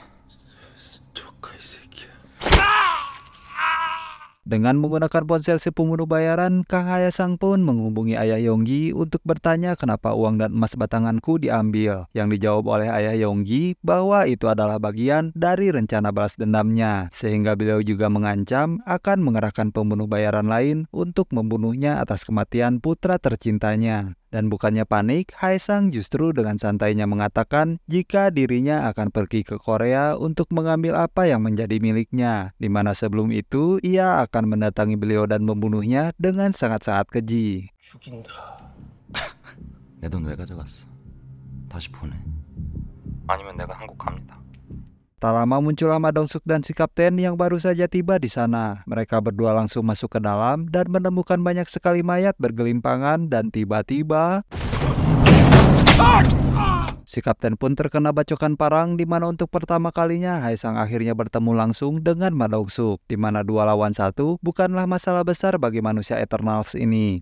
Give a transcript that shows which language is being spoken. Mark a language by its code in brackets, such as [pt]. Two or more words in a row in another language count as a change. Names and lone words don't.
[ko] 조카 이 새끼야. [id] Dengan menggunakan ponsel si pembunuh bayaran, Kang Haesang pun menghubungi ayah Yonggi untuk bertanya kenapa uang dan emas batanganku diambil. Yang dijawab oleh ayah Yonggi bahwa itu adalah bagian dari rencana balas dendamnya. Sehingga beliau juga mengancam akan mengerahkan pembunuh bayaran lain untuk membunuhnya atas kematian putra tercintanya. Dan bukannya panik, Haesang justru dengan santainya mengatakan jika dirinya akan pergi ke Korea untuk mengambil apa yang menjadi miliknya, di mana sebelum itu ia akan mendatangi beliau dan membunuhnya dengan sangat-sangat keji. [ko] 내 돈 왜 가져갔어? 다시 보내. 아니면 내가 한국 갑니다. [id] Tak lama muncullah Ma Dong-suk dan si kapten yang baru saja tiba di sana. Mereka berdua langsung masuk ke dalam dan menemukan banyak sekali mayat bergelimpangan dan tiba-tiba si kapten pun terkena bacokan parang di mana untuk pertama kalinya Haesang akhirnya bertemu langsung dengan Ma Dong-suk, di mana 2 lawan 1 bukanlah masalah besar bagi manusia Eternals ini.